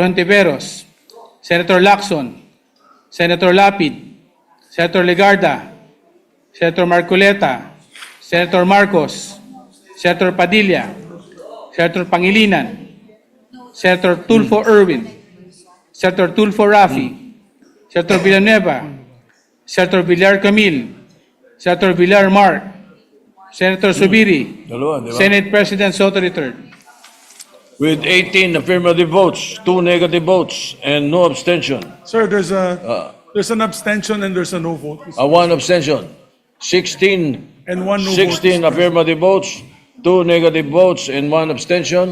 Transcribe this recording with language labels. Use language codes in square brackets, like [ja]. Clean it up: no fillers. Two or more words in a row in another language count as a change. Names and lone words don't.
[en] Hontiveros, Senator Lacson, Senator Lapid, Senator Legarda, Senator Marcoleta, Senator Marcos, Senator Padilla, Senator Pangilinan, Senator Tulfo Erwin, Senator Tulfo Rafi, Senator Villanueva, Senator Villar Camille, Senator Villar Mark, Senator Subiri, [tl] Dalawa, di ba? [en] Senate President Soto III. With 18 affirmative votes, 2 negative votes, and no abstention. Sir, there's an abstention and there's a no vote. 1 abstention. 16 And one no 16 vote. affirmative votes, 2 negative votes, and 1 abstention.